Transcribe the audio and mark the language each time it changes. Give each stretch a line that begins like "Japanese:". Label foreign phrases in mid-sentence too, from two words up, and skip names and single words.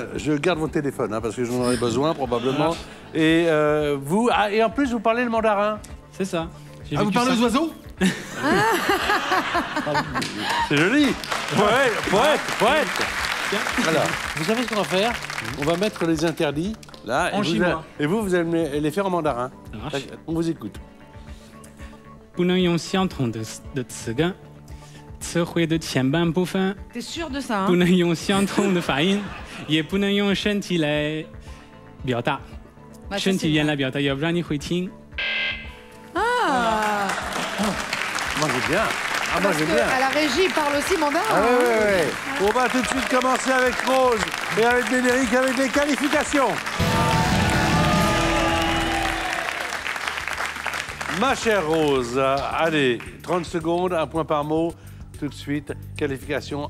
French: Je garde votre téléphone parce que j'en aurai besoin probablement. Et vous, et en plus, vous parlez le mandarin. C'est ça. J'ai Ah, vous vécu parlez ça. aux oiseaux? C'est joli. Poète. Alors, vous savez ce qu'on va faire? On va mettre les interdits là. En chinois. Et vous allez les faire en mandarin. Ça marche. On vous écoute.
Chinese: 不能用相同的词根，词汇的前半部分
French: T'es sûr de ça,
Chinese: 不
French: hein?
Chinese: 能用相同的发音，也不能用身体来表达，
French: Bah, ça,
Chinese: 身
French: c'est
Chinese: 体语言
French: vrai.
Chinese: 来表达，要不然你会听。
French: Ah, Moi, j'ai bien. Ah, moi, parce j'ai que bien. à la régie, il parle aussi mandarin. Ah oui, hein. oui, oui. On va tout de suite commencer avec Rose et avec Médéric avec les qualifications. Ma chère Rose, allez, 30 secondes, un point par mot, tout de suite, qualification.